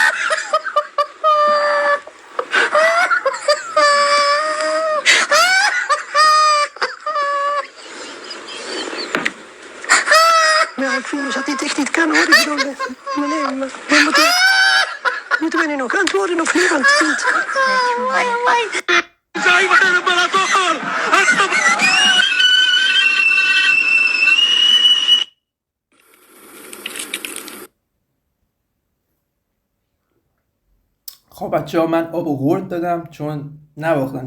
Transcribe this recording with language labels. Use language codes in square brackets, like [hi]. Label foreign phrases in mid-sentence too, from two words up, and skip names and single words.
[nl] Ja, ik voel dus dat dit echt niet kan hoor. Ik bedoel, maar moeten we nu nog antwoorden of niet? Want [fa] خب بچه ها، من آب و قورت دادم چون نواختم.